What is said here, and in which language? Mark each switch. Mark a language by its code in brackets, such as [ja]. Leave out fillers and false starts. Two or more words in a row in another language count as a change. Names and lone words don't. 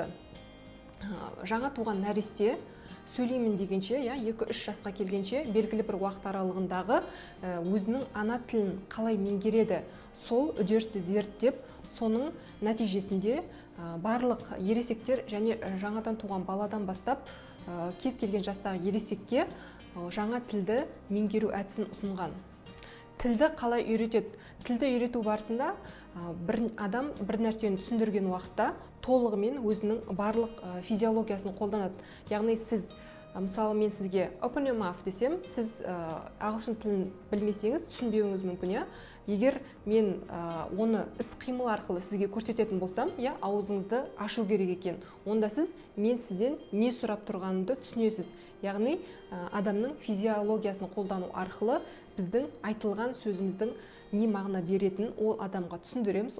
[kk] Жаңа туған нәресте сөйлеймін дегенше, 2-3 жасқа келгенше белгілі бір уақыт аралығындағы өзінің ана тілін қалай меңгереді, сол үдерісті зерттеп, соның нәтижесінде барлық ересектер және жаңадан туған баладан бастап кез келген жастағы ересекке жаңа тілді меңгеру әдісін ұсынған. Тілді қалай үйретеді? Тілді үйрету барысында бір адам бір нәрсені түсіндірген уақытта толығымен өзінің барлық физиологиясын қолданады. Яғни сіз, мысалы мен сізге [en] open your mouth [kk] десем, сіз ағылшын тілін білмесеңіз түсінбеуіңіз мүмкін. Егер мен оны іс-қимыл арқылы сізге көрсететін болсам, аузыңызды ашу керек екен. Онда сіз мен сізден не сұрап тұрғанымды түсінесіз. Яғни адамның физиологиясын қолдану арқылы біздің айтылған сөзіміздің не мағына беретінін ол адамға түсіндіреміз.